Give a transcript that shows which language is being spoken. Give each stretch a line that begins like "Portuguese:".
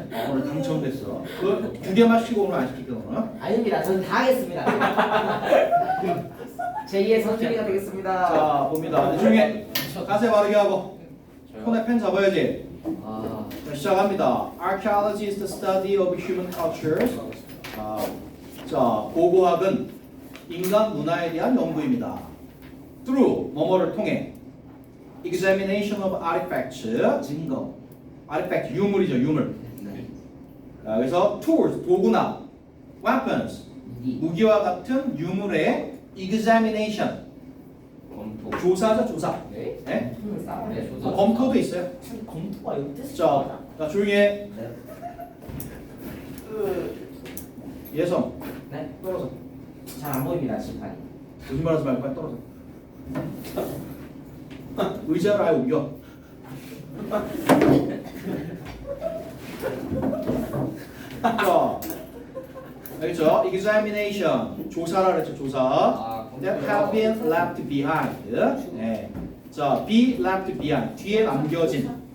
Korean: 오늘 당첨됐어. 그 두 개만 시키고 오늘 안 시킬게 오늘. 아닙니다. 저는 다 하겠습니다. 제2의 선택이가 되겠습니다. 자, 봅니다. 중에 자세 바르게 하고 손에 펜 잡아야지. 아 자, 시작합니다.
English: Archaeology is the study of human cultures.
Korean: 자, 고고학은 인간 문화에 대한 연구입니다.
English: Through
Korean: 뭐뭐를 통해
English: examination of artifacts 증거.
Korean: artifact 유물이죠, 유물. 자, 그래서 tools 도구나 weapons 무기와 같은 유물의 examination 검토. 조사죠, 조사. 네. 네? 네 조사. 검토도 있어요. 검토가 이거 뜻이 자, 조용히 해. 네. 예성 네. 떨어져. 잘 안 보입니다 심판이. 거짓말하지 말고 빨리 떨어져. 의자를 아예 옮겨. 자, 알겠죠? examination 조사라 그랬죠, 조사. 아
English: that have been left behind.
Korean: 네. 자,
English: be left behind
Korean: 뒤에 남겨진.